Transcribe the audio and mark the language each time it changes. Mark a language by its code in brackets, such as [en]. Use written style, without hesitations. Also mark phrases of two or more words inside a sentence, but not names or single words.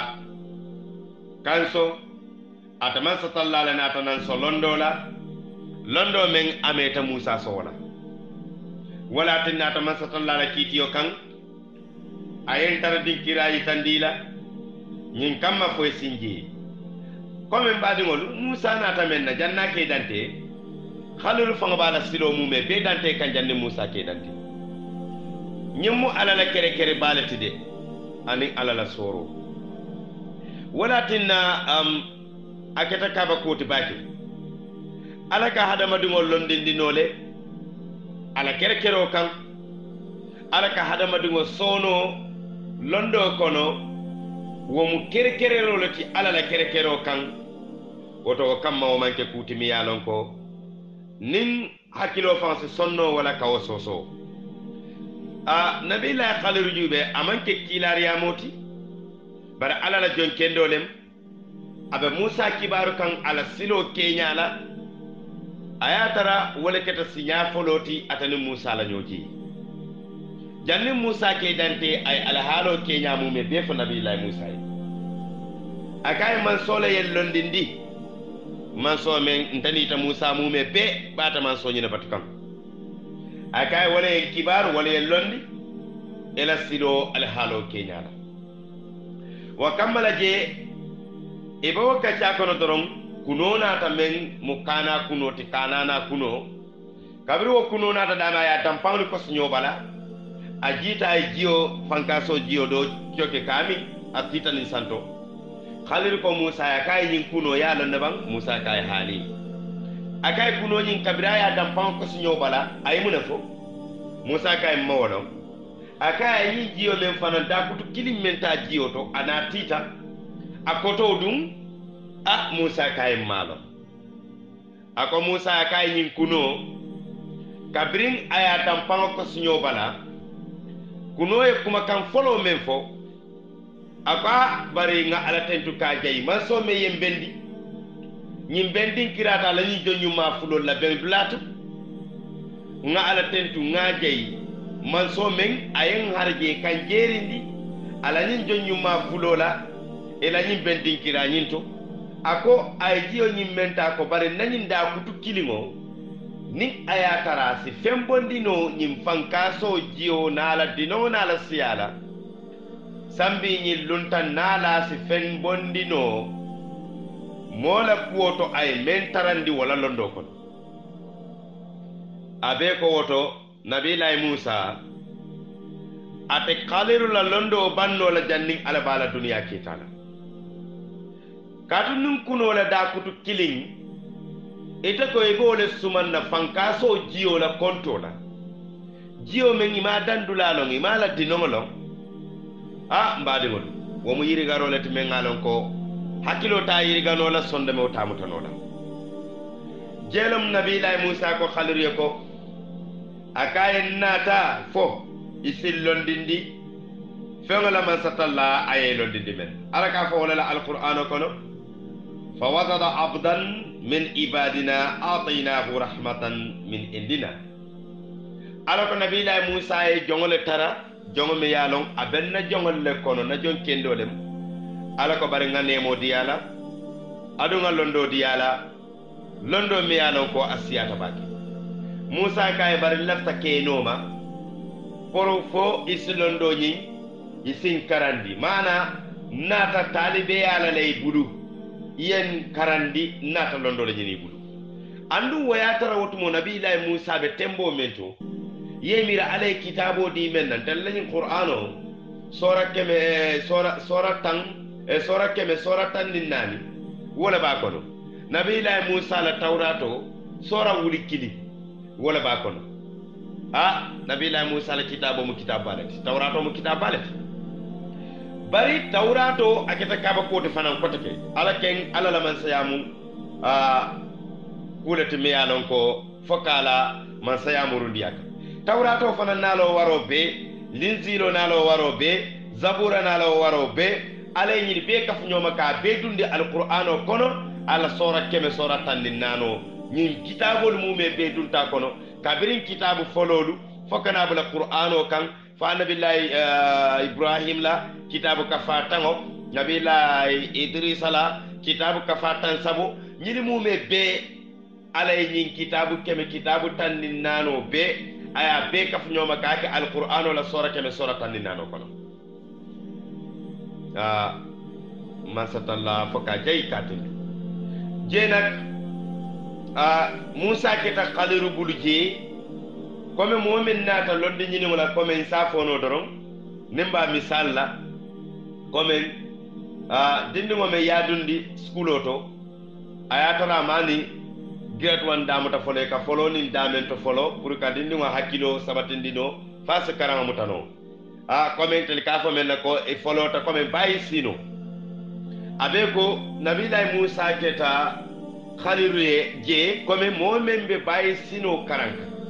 [man] kanso ataman satallale natanan so londo men ameta musa sola wala tinna ataman satallale kitiyo kan ayen tara dinkirayi tandila ñin kamma foy sinji comme mbadiŋolu musa nata men na janna ke dante halulu faŋo bala silo mume be dante kan janni musa ke dante ñiŋ mu ala la kere kere baleti de aniŋ ala la soro wala tinna a keta kaba kuti bake ala ka hadamadiŋol londindino le ala kere kero kaŋ ala ka hadamadiŋo sono londo kono womu kere kerero le ti ala la kere kero kaŋ woto wo kamma wo manke kuti mi ye lon ko niŋ hakkilo faŋ si sonno wala kawo soso nabillahi khalilu jube amanke kilariyamo ti bari ala la jon kendo lem abe musa kibaru kaŋ ala silo keñala a ye tara wole keta siña folo ti atani musa la ñoji janni musa ke dante ay alhaalo keña mume be fo nabillahi musa ye a kaye manso la yen londindi manso men ntanita musa mume be ɓata manso ñine batu kaŋ a kaye wala yen kibaru wala yen londi ela silo alhaalo keñala wa kammala je e ba wo kacca kono doron kuno naata men mu kana kuno ti kanana kuno kabiri wo kuno naata dama ya tampaŋni kosoño bala a jiita ay jiyo fankaso jiyo do coke kami a titanin santo haliri ko musa ya kaye ñin kuno ya lonne baŋ musa kaye haali a kaye kuno ñin kabira ya tampaŋo kosoño bala ayi mune fo musa kaye mawolo a kaye ñin jiyo men fanan dakutu kilim men ta jiyo to ana tita a koto dum musa kaye maalo ako musa kaye ñin kuno kabirin aya tampaŋo kosoño bala kuno ye kuma kan folo men fo ako bari nga ala tentu ka jayi manso me yen bendi ñin bendin kirata la ñin joñuma fulol la ben dulatu nga ala tentu nga jayi manso men ayen harje kan jerindi ala ñin joñuma fulola e la ñin bendin kira ñin to ako ay jiyo ñin menta ko bari nañin da kutu kiliŋo ni aya tara si fembondino ñin fankaso jiyo nala dino nala siyala sambi ñin lunta naala si fen bondino mola kuwoto ay men tarandi wala londo kono abe ko woto nabilahi musa ate kaliru la londo banno la jannin ala bala duniya kitala katu nun kuno la da kutu killing ita ko e bole sumanna fankaso jiyo la konto la jiyo men ima dandula lo ima la dinongolo mbadi ngol wo mu yiri garo lati men ngalon ko hakilo ta yiri gano la sonde mo tamutano la jelam nabilahi musa ko khaliru ko akaye nata fo isil londindi fengala man satalla aye londindi men alaka fo wala alquran kono [ar] فوجدا عبدا من عبادنا آتيناه رحمة من عندنا [man] alako nabilahi musa e jongole tara jongo me yalon abenna jongol le kono na jon kendolem alako bari nganemo diyala adunga londo diyala londo me yalon ko asiyata baki musa kay bari lafta kenoma poro fo isilondo ñi isin karandi mana nata talibe ala lay bulu yen karandi nata londo la ñini bulu andu waya tara wotumo nabilahi musa be tembo mento yemira alay kitabo di men nan tan lañu qur'ano sora keme sora tan ninnani wala ba kono nabilahi musa la tawrato sora wuli kili wala ba kono nabilahi musa la kitabo mu kitab balati tawrato mu kitab balati bari tawrato aketa kaba ko fanan ko take ala ken ala la man sayamu kulati me yalon ko fokala man sayamu rundiyaka tawrato fanan nalo waro be linzilo nalo waro be zabura nalo waro be ala ñi be kaf ñoma ka be dundi alqur'ano kono ala sora keme sora tan nano ñin kitabol mume be dunta kono kabirin kitabu fololu fokana bula qur'ano kan fa nabillahi ibrahim la kitabu kafatango nabillahi idris la kitabu kafatan sabo ñini mume be alay ñin kitabu keme kitabu tan nano be aya be kaf ñoma kaake alqur'ano la sora keme sora tan nano kono masatalla foka jay katin jenak musa keta khaliru bulu je comme momin nata lodde ñini wala comme sa fono doron nimba misal la comme dindi mo me yadundi skulo to ayatara mani grade 1 damuta folo ka folo ni damen to folo pour ka dindi mo hakkilo sabatindino fas karama mutano [fr] comme tel [man] ka fo men ko e folo to comme bayi sino abe ko nabilahi musa keta khaliru ye je comme momen be bayi sino karanka